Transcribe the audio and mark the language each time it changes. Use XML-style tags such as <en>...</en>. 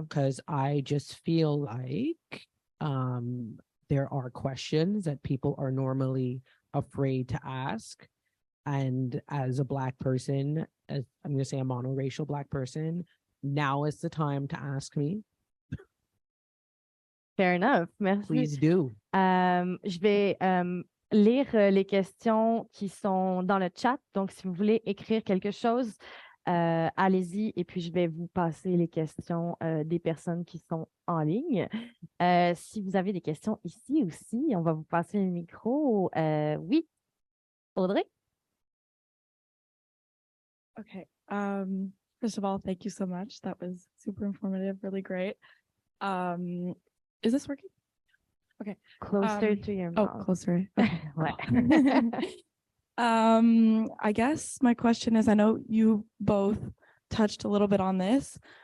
<en>Because I just feel like there are questions that people are normally afraid to ask. And as a Black person, as I'm going to say a monoracial Black person, now is the time to ask me. Fair enough. Merci. Please do.</en> <fr>Je vais lire les questions qui sont dans le chat. Donc, si vous voulez écrire quelque chose, allez-y. Et puis, je vais vous passer les questions des personnes qui sont en ligne. Si vous avez des questions ici aussi, on va vous passer le micro. Oui, Audrey?</fr> <en>Okay. First of all, thank you so much. That was super informative, really great. Is this working? Okay. Closer to your Oh, mouth. closer. Ouais. I guess my question is, I know you both touched a little bit on this.</en>